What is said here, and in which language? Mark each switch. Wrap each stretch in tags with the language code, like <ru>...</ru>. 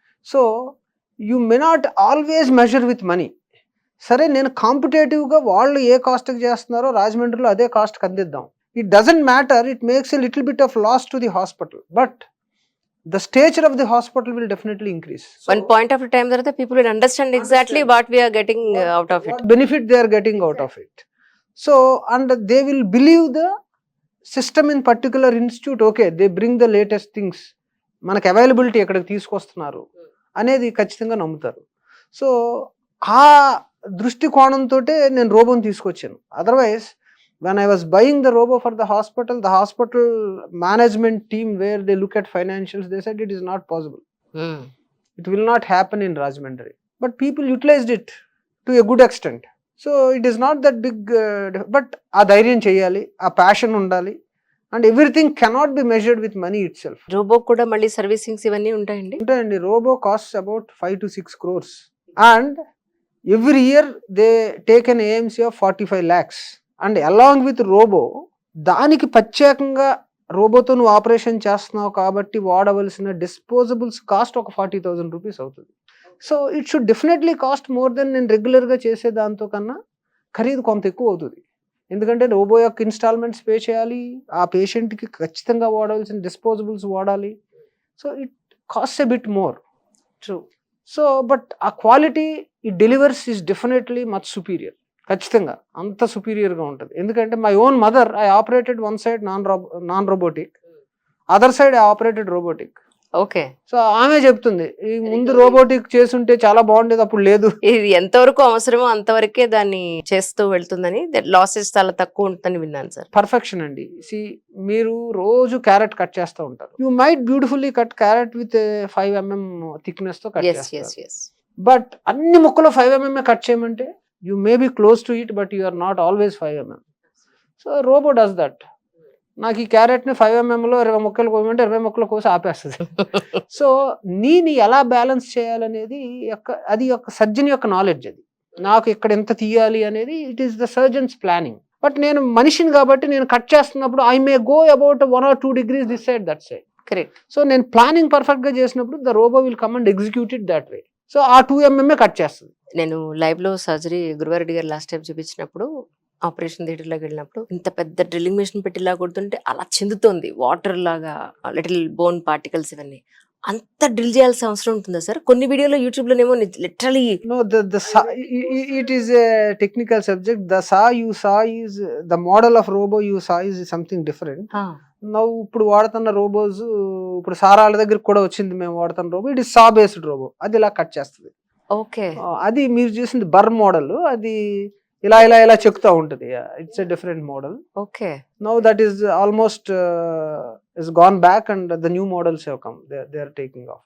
<en>So you may not always measure with money.</en> <te>సరే నేను కాంపిటేటివ్గా వాళ్ళు ఏ కాస్ట్కి చేస్తున్నారో రాజమండ్రిలో అదే కాస్ట్కి అందిద్దాం.</te> <en>It doesn't matter, it makes a little bit of loss to the hospital, but the stature of the hospital will definitely increase. One point of time that the people will understand exactly what we are getting out of it. What benefit they are getting out of it. So, and they will believe the system in particular institute, okay, they bring the latest things.</en> <te>మనకు availability ఎక్కడికి తీసుకొస్తున్నారు అనేది ఖచ్చితంగా నమ్ముతారు. So ఆ దృష్టికోణంతో నేను రోబోని తీసుకొచ్చాను.</te> <en>Otherwise when I was buying the robo for the hospital management team, where they look at financials, they said it is not possible. It will not happen in Rajahmundry. But people utilized it to a good extent. So it is not that big, but</en> <te>aa dhairyan cheyali, aa passion undali,</te> <en>and everything cannot be measured with money itself.</en> <te>Robo కూడా మళ్ళీ servicings ఇవన్నీ ఉంటాయండి? ఉంటాయండి.</te> <en>Robo costs about 5 to 6 crores and every year they take an AMC of 45 lakhs. And along with robo,</en> <te>దానికి ప్రత్యేకంగా రోబోతో నువ్వు operation చేస్తున్నావు కాబట్టి వాడవలసిన డిస్పోజబుల్స్ కాస్ట్ ఒక 40,000 రూపీస్ అవుతుంది.</te> <en>so it should definitely cost more than</en> <te>నేను రెగ్యులర్గా చేసే దాంతో కన్నా ఖరీదు కొంత ఎక్కువ అవుతుంది. ఎందుకంటే రోబో యొక్క ఇన్స్టాల్మెంట్స్ పే చేయాలి, ఆ పేషెంట్కి ఖచ్చితంగా వాడవలసిన డిస్పోజబుల్స్ వాడాలి.</te> <en>So it cost a bit more. True. So but ఆ quality it delivers is definitely much superior.</en> <te>ఖచ్చితంగా అంత సుపీరియర్గా ఉంటుంది. ఎందుకంటే</te> <en>My own mother, I operated one side non robotic, other side I operated robotic. Okay.</en> <te>So ఆమె చెప్తుంది, ఈ ముందు robotic చేస్తుంటే చాలా బాగుండేది, అప్పుడు లేదు. ఇది ఎంతవరకు అవసరమో అంతవరకే దాన్ని చేస్తూ వెళ్తుందని, లాసెస్ చాలా తక్కువ ఉంటుందని విన్నాను సార్. పర్ఫెక్షన్ అండి. మీరు రోజు క్యారెట్ కట్ చేస్తూ ఉంటారు,</te> <en>you might beautifully cut carrot with 5 mm thickness</en> <te>తో కట్ చేస్తారు. బట్ అన్ని ముక్కలు 5 mm కట్ చేయమంటే</te> <en>you may be close to it, but you are not always 5 mm. So robot does that.</en> <te>నాకు ఈ క్యారెట్ని 5 mm లో 20 ముక్కలు కోయమంటే 20 ముక్కలు కోసి ఆపేస్తుంది. సో నేను ఎలా బ్యాలెన్స్ చేయాలనేది అది ఒక సర్జన్ యొక్క నాలెడ్జ్. అది నాకు ఇక్కడ ఎంత తీయాలి అనేది</te> <en>It is the surgeon's planning.</en> <te>But నేను మనిషిని కాబట్టి నేను కట్ చేస్తున్నప్పుడు</te> <en>I may go about 1 or 2 degrees this side that side. Correct.</en> <te>So నేను ప్లానింగ్ పర్ఫెక్ట్గా చేసినప్పుడు</te> <en>The robo will come and execute it that way.</en> <te>So ఆ 2 mm కట్ చేస్తుంది. నేను లైవ్లో సర్జరీ గురువారెడ్డి గారు లాస్ట్ టైం చూపించినప్పుడు ఆపరేషన్ థియేటర్లోకి వెళ్ళినప్పుడు ఇంత పెద్ద డ్రిల్లింగ్ మెషిన్ పెట్టిలా కొడుతుంటే అలా చిందుతోంది వాటర్ లాగా, లిటిల్ బోన్ పార్టికల్స్ ఇవన్నీ. అంత డ్రిల్ చేయాల్సిన అవసరం ఉంటుందా సార్? కొన్ని వీడియోలో యూట్యూబ్‌లోనేమో literally</te> <en>No, the saw, it is a technical subject. The saw you saw is the model of robo you saw is something different.</en> <te>నవ్వు ఇప్పుడు వాడుతున్న రోబోస్, ఇప్పుడు సారాల దగ్గరికి కూడా వచ్చింది మేము వాడుతున్న robo,</te> <en>it is saw based robo,</en> <te>అది ఇలా కట్ చేస్తుంది.</te> <en>Okay.</en> <te>అది మీరు చూసింది బర్ మోడల్, అది ఇలా ఇలా ఇలా చెక్కుతూ ఉంటుంది.</te> <en>It's a different model. Okay. Now that is almost is gone back and the new models have come, they are taking off.</en>